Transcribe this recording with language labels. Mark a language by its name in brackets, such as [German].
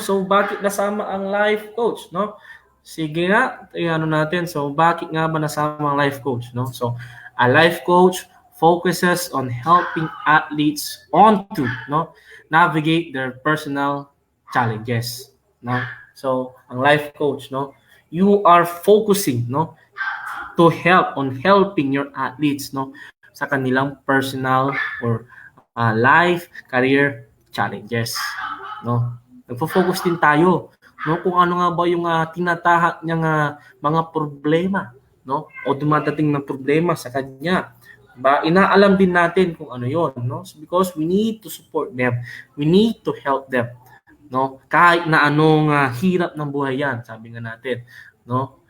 [Filipino] So bakit nasama ang life coach, no? Sige nga, natin. So bakit nga ba nasama ang life coach, no? [English] So a life coach focuses on helping athletes navigate their personal challenges, no? So ang life coach, no, you are focusing, no, to helping your athletes, no, [Filipino] sa kanilang [English] personal or life, career challenges, no. [Filipino] Nagfo-focus din tayo, no, kung ano nga ba yung tinatahak niyang mga problema, no, o dumadating ng problema sa kanya. Ba, inaalam din natin kung ano 'yon, no, [English] so because we need to support them, we need to help them, [Filipino] no, kahit na anong hirap ng buhay yan, sabi nga natin, no.